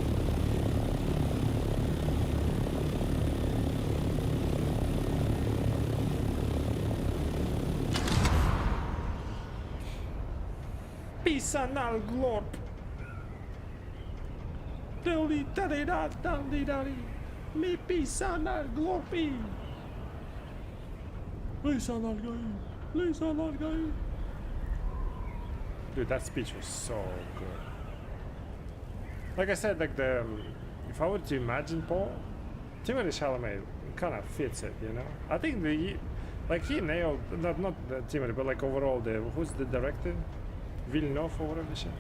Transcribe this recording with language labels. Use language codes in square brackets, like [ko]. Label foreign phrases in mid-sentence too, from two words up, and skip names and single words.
[en] Pisan al glorp. Deli dali da dali dali. Mi pisan al glorpi. Lisan al gai. Lisan al gai. Dude, that speech was so good. Like I said, like if I were to imagine Paul, Timothée Chalamet kind of fits it, you know. I think he nailed not Timothée, but like overall who's the director, Villeneuve or whatever the shit.